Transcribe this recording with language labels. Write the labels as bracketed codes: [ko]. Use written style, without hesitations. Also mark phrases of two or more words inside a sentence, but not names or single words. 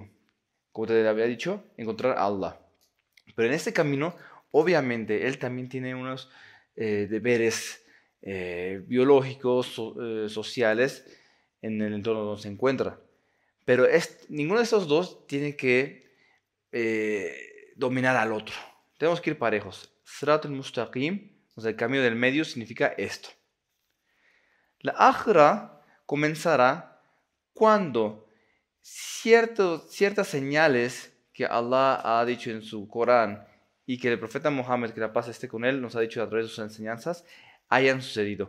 [es] Como te había dicho, encontrar a Allah. Pero en este camino, obviamente, él también tiene unos deberes biológicos, sociales, en el entorno donde se encuentra. Pero ninguno de estos dos tiene que dominar al otro. Tenemos que ir parejos. [ar] صراط المستقيم, [es] o sea, el camino del medio, significa esto. La Akhira comenzará cuando ciertas señales que Allah ha dicho en su Corán y que el profeta Muhammad, que la paz esté con él, nos ha dicho a través de sus enseñanzas, hayan sucedido.